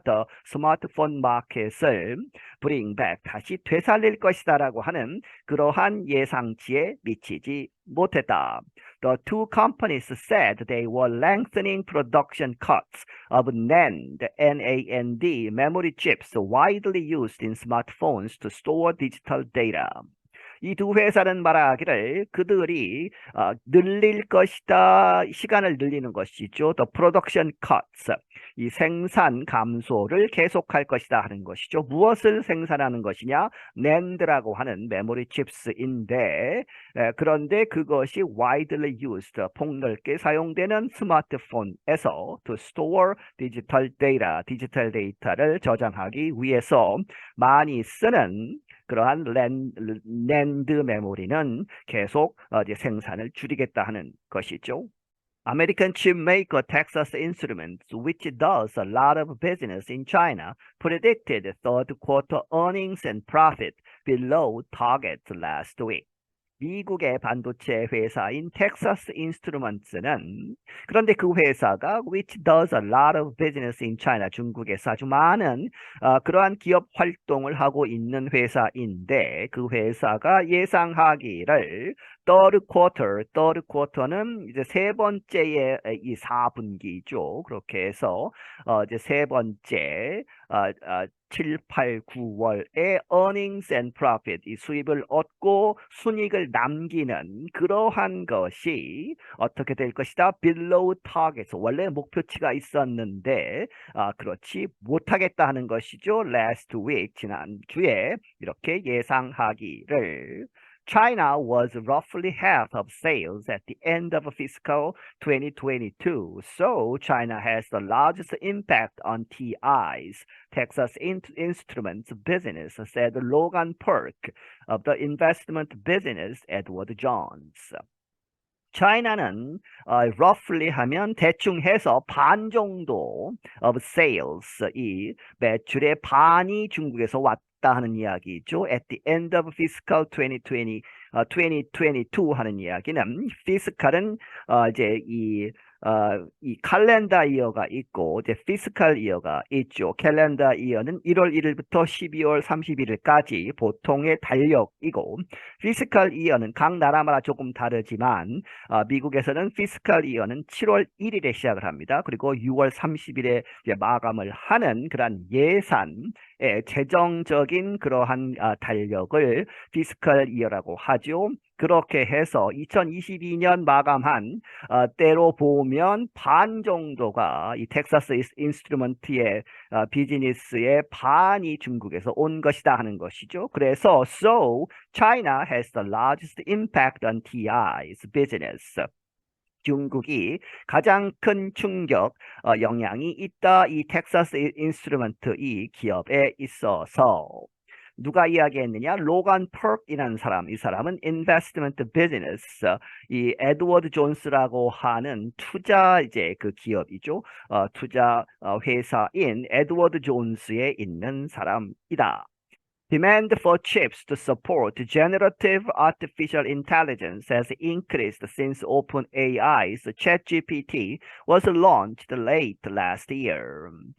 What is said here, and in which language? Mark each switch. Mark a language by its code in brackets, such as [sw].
[en] The smartphone market [ko] 을 [en] bring back, [ko] 다시 되살릴 것이다 라고 하는 그러한 예상치에 미치지 못했다. [en] The two companies said they were lengthening production cuts of NAND, NAND memory chips widely used in smartphones to store digital data. [ko] 이 두 회사는 말하기를 그들이 늘릴 것이다. 시간을 늘리는 것이죠. [en] The production cuts. [ko] 이 생산 감소를 계속할 것이다 하는 것이죠. 무엇을 생산하는 것이냐? NAND라고 하는 메모리 칩스인데 그런데 그것이 [en] widely used, [ko] 폭넓게 사용되는 스마트폰에서 [en] to store digital data, [ko] 디지털 데이터를 저장하기 위해서 많이 쓰는 그러한 NAND 메모리는 계속 이제 생산을 줄이겠다 하는 것이죠. [en] American chip maker Texas Instruments, which does a lot of business in China, predicted third quarter earnings and profit below target last week. [ko] 미국의 반도체 회사인 텍사스 인스트루먼트는 그런데 그 회사가 [en] which does a lot of business in China, [ko] 중국에서 아주 많은 그러한 기업 활동을 하고 있는 회사인데 그 회사가 예상하기를 [en] third quarter [ko] 는 이제 세 번째의 이 4분기죠. 그렇게 해서 이제 세 번째 7, 8, 9월에 [en] earnings and profit, [ko] 이 수입을 얻고 순이익을 남기는 그러한 것이 어떻게 될 것이다? [en] below target, [ko] 원래 목표치가 있었는데 그렇지 못하겠다 하는 것이죠. [en] last week, [ko] 지난주에 이렇게 예상하기를 [en] China was roughly half of sales at the end of fiscal 2022, so China has the largest impact on TI's Texas Instruments business, said Logan Perk of the investment business Edward Jones. [ko] China는 roughly 하면 대충 해서 반 정도 [en] of sales, [ko] 이 매출의 반이 중국에서 왔다 하는 이야기죠. [en] At the end of fiscal 2022 [ko] 하는 이야기는 fiscal은 이제 이 칼렌더 이어가 있고 이제 피스칼 이어가 있죠. 캘렌더 이어는 1월 1일부터 12월 31일까지 보통의 달력이고 피스칼 이어는 각 나라마다 조금 다르지만 미국에서는 피스칼 이어는 7월 1일에 시작을 합니다. 그리고 6월 30일에 이제 마감을 하는 그런 예산의 재정적인 그러한 달력을 피스칼 이어라고 하죠. 그렇게 해서 2022년 마감한 때로 보면 반 정도가 이 텍사스 인스트루먼트의 비즈니스의 반이 중국에서 온 것이다 하는 것이죠. 그래서 [en] so China has the largest impact on TI's business. [ko] 중국이 가장 큰 충격, 영향이 있다. 이 텍사스 인스트루먼트 이 기업에 있어서. 누가 이야기했느냐? 로간 퍼크이라는 사람. 이 사람은 [en] investment business, [ko] 이 에드워드 존스라고 하는 투자 이제 그 기업이죠. 투자 회사인 에드워드 존스에 있는 사람이다. [en] Demand for chips to support generative artificial intelligence has increased since OpenAI's ChatGPT was launched late last year.